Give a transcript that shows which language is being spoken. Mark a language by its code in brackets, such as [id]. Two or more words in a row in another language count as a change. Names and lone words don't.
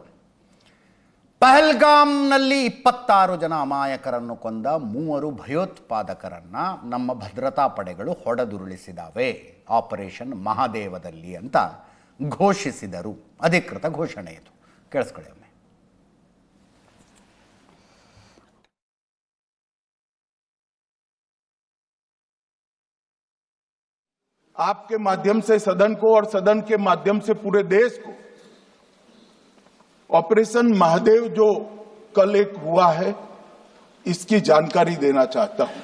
[kn] ಪಹಲ್ಗಾಮ್ನಲ್ಲಿ 26 ಜನ ಅಮಾಯಕರನ್ನು ಕೊಂದ 3 ಭಯೋತ್ಪಾದಕರನ್ನು ನಮ್ಮ ಭದ್ರತಾ ಪಡೆಗಳು ಹೊಡೆದುರುಳಿಸಿದಾವೆ ಆಪರೇಷನ್ ಮಹಾದೇವದಲ್ಲಿ ಅಂತ ಘೋಷಿಸಿದರು. ಅಧಿಕೃತ ಘೋಷಣೆ ಇದು. ಕೇಳಿಸ್ಕೊಳ್ಳಿ ಒಮ್ಮೆ. [hi] आपके माध्यम से सदन को और सदन के माध्यम से पूरे देश को ऑपरेशन महादेव जो कल एक हुआ है इसकी जानकारी देना चाहता हूं.